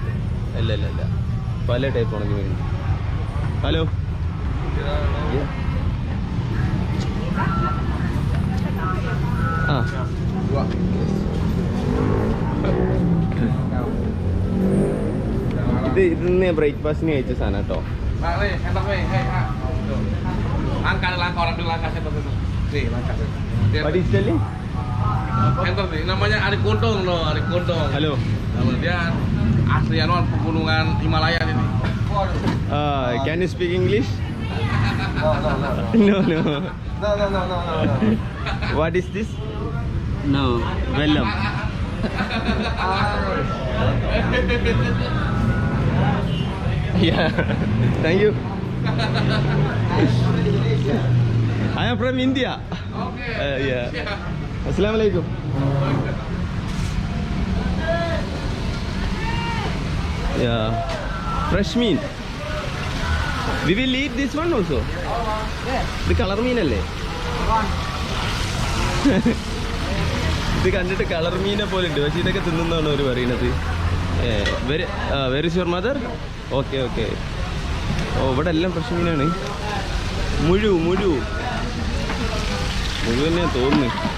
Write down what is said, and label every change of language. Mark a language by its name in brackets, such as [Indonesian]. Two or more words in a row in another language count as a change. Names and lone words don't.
[Malayalam] അല്ല അല്ല അല്ല, പല ടൈപ്പ് ഉണക്കമീനുണ്ട്. ഹലോ, ഇത് ഇന്ന് ബ്രേക്ക്ഫാസ്റ്റിന് കഴിച്ച സാധനം കേട്ടോ. [Indonesian] Namanya Ari Kuntong loh, Ari Kuntong. Halo. Dia asli anu pegunungan Himalaya ini. [English] Can you speak English? No. What is this? No. Vellam. Yeah. Thank you. I am from India. Okay. Yeah. Assalamualaikum. Yeah. Fresh meat. We will eat this one also. [Malayalam] ഇത് കളർ മീനല്ലേ? ഇത് കണ്ടിട്ട് കളർ മീനെ പോലെ ഉണ്ട്, പക്ഷേ ഇതൊക്കെ തിന്നുന്നതാണ് അവർ പറയുന്നത്. [English] Very sure mother. Okay. [Malayalam] ഓ ഇവിടെ എല്ലാം ഫ്രഷ് മീനാണ്. മുഴു തന്നെ തോന്നുന്നു.